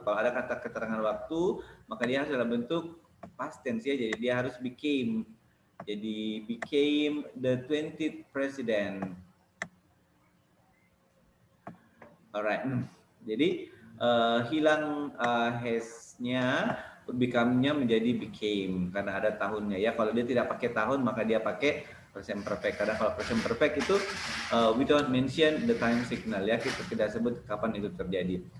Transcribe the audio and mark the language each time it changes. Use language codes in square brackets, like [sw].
[id] Kalau ada kata keterangan waktu, maka dia harus dalam bentuk past tense ya. Jadi dia harus became. Jadi [en] became the 20th president. Alright. [id] Jadi hilang has-nya, become-nya menjadi became karena ada tahunnya ya. Kalau dia tidak pakai tahun, maka dia pakai present perfect. Karena kalau present perfect itu [en] we don't mention the time signal [id] ya, kita tidak sebut kapan itu terjadi.